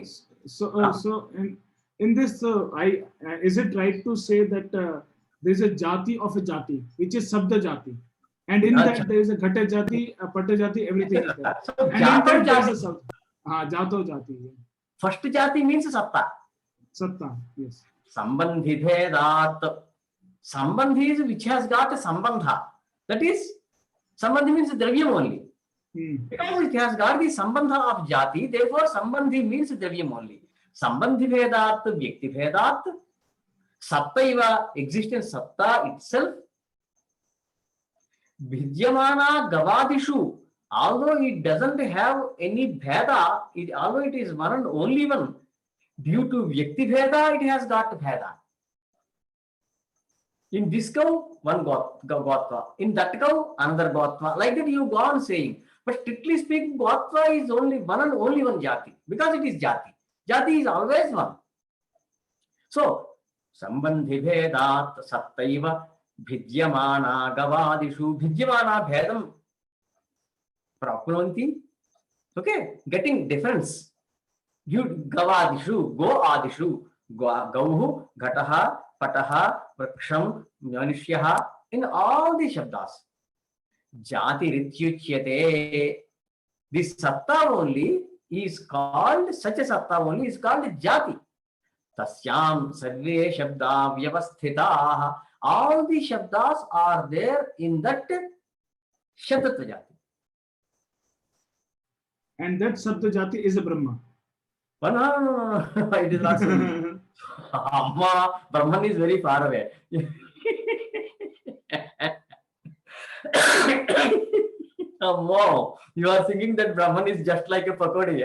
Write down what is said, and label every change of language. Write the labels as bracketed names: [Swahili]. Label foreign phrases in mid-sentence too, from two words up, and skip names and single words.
[English] So in this, is it right to say that there is a Jati of a Jati, which is [Sanskrit] Sabda Jati, [English] and in that there is a [Sanskrit] Ghata Jati, [English] a [Sanskrit] Pata Jati, [English] everything is there. So and in that there is a [Sanskrit] Jato Jati. [English] Yeah. First Jati means Satta. Satta, yes. [Sanskrit] Sambandhi bhedat. [English] Sambandhi is which has got a Sambandha. That is, Sambandhi means Dravyam only. Because it has got the Sambandha of Jati, therefore Sambandhi means Dravyam only. [Sanskrit] Sambandhi bhedat, Vyakti bhedat, Sattaiva, existence Satta itself. Vidyamana Gavadishu, [English] although it doesn't have any Bheda, although it is one and only one, due to [Sanskrit] Vyakti Bheda, [English] it has got Bheda. In this cow, one Gotva. In that cow, another Gotva. Like that you go on saying. But strictly speaking, Gotva is only one and only one Jati. Because it is Jati. Jati is always one. [Sanskrit] So, Sambandhi bhedat sattaiva bhidyamana gavadishu. Bhidyamana bhedam prapnonti. [English] Okay, getting difference. [Sanskrit] You gavadishu, go adishu, gauhu, ghataha, pataha, vriksham, manishyaha, [English] in all the shabdas. [Sanskrit] Jati rityuchyate. [English] This satta only is called, such a satta only is called Jati. [Sanskrit] Tasyam sarve shabda vyavasthitaah. [English] All the shabdas are there in that [Sanskrit] Shabdatva Jati. [English] And that [Sanskrit] Sabda Jati [English] is a Brahma. No. It is not so. Amma, Brahman is very far away. Amma, you are thinking that Brahman is just like a pakodi.